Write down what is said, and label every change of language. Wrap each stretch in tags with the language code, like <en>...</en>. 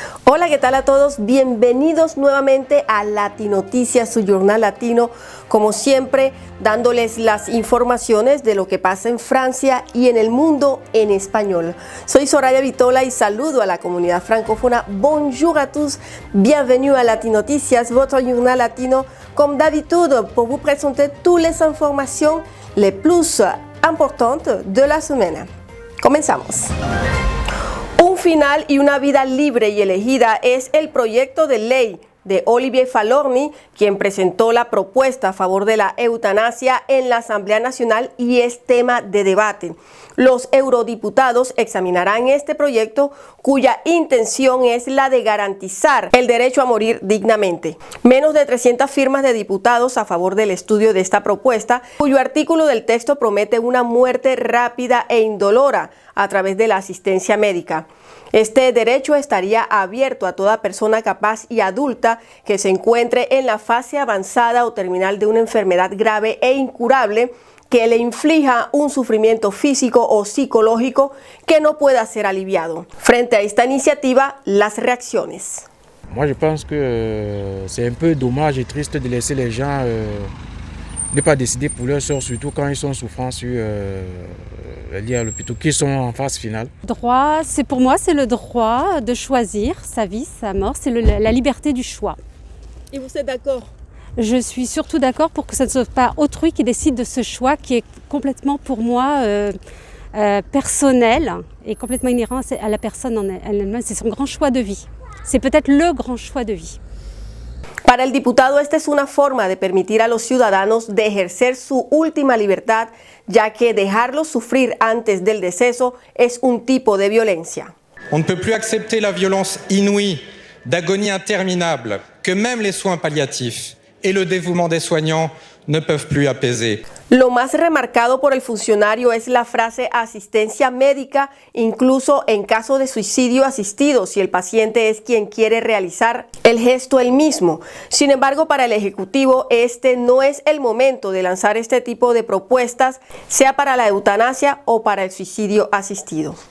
<es>Hola, ¿qué tal a todos? Bienvenidos nuevamente a Latinoticias, su Journal Latino. Como siempre, dándoles las informaciones de lo que pasa en Francia y en el mundo en español. Soy Soraya Vitola y saludo a la comunidad francófona.</es> <fr>Bonjour à tous, bienvenue à Latinoticias, votre Journal Latino. Comme d'habitude, pour vous présenter toutes les informations les plus importantes de la semaine.</fr> <es>Comenzamos. Un final y una vida libre y elegida es el proyecto de ley de Olivier Falorni, quien presentó la propuesta a favor de la eutanasia en la Asamblea Nacional y es tema de debate. Los eurodiputados examinarán este proyecto cuya intención es la de garantizar el derecho a morir dignamente. Menos de 300 firmas de diputados a favor del estudio de esta propuesta, cuyo artículo del texto promete una muerte rápida e indolora a través de la asistencia médica. Este derecho estaría abierto a toda persona capaz y adulta que se encuentre en la fase avanzada o terminal de una enfermedad grave e incurable que le inflija un sufrimiento físico o psicológico que no pueda ser aliviado. Frente a esta iniciativa, las reacciones.</es> <fr>Moi, je pense que c'est un peu dommage et triste de laisser les gens ne pas décider pour leur sort, surtout quand ils sont en souffrance liés à l'hôpital, qui sont en phase finale. Droit, c'est pour moi, c'est le droit de choisir sa vie, sa mort, c'est la liberté du choix. Et vous êtes d'accord? Je suis surtout d'accord pour que ce ne soit pas autrui qui décide de ce choix qui est complètement pour moi personnel et complètement inhérent à la personne en elle-même. C'est son grand choix de vie. C'est peut-être le grand choix de vie.</fr> <es>Para el diputado, esta es una forma de permitir a los ciudadanos de ejercer su última libertad, ya que dejarlos sufrir antes del deceso es un tipo de violencia.</es> <fr>On ne peut plus accepter la violence inouïe d'agonie interminable que même les soins palliatifs et le dévouement des soignants ne peuvent plus apaiser.</fr> <es>Lo más remarcado por el funcionario es la frase asistencia médica, incluso en caso de suicidio asistido, si el paciente es quien quiere realizar el gesto él mismo. Sin embargo, para el Ejecutivo, este no es el momento de lanzar este tipo de propuestas, sea para la eutanasia o para el suicidio asistido.</es>